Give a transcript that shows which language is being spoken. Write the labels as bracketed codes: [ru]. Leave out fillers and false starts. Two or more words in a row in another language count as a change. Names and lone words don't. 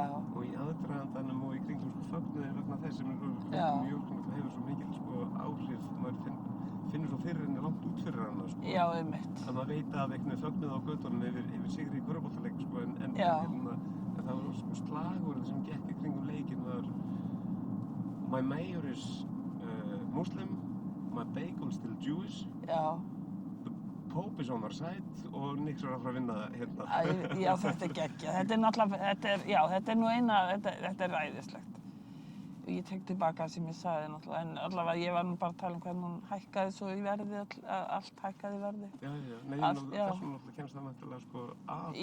[is] Og í aðdragandanum og í kringum fögnuði vegna þess sem mjög hefur svo mikil áhrif, maður finnur svo fyrir henni langt út fyrir hana. Já, einmitt. Að maður veit af einhvern fögnuði á götunum yfir sigri í körfuboltaleik, en það var slagorð sem gekk í kringum leikinn var [en] My mayor is Muslim, my bagel still Jewish. [is] Já. [en] The Pope is on our side [is] og Nix var að fara að vinna hérna. Já, þetta er geggjað. Þetta er náttúrulega, þetta er nú þetta er ræðislegt. Ég tek tilbaka það sem ég sagði náttúrulega, en allavega ég var nú bara að tala hvernig hún hækkaði svo í verði, allt hækkaði í verði. Já. Nei, þessum náttúrulega kemst það náttúrulega að...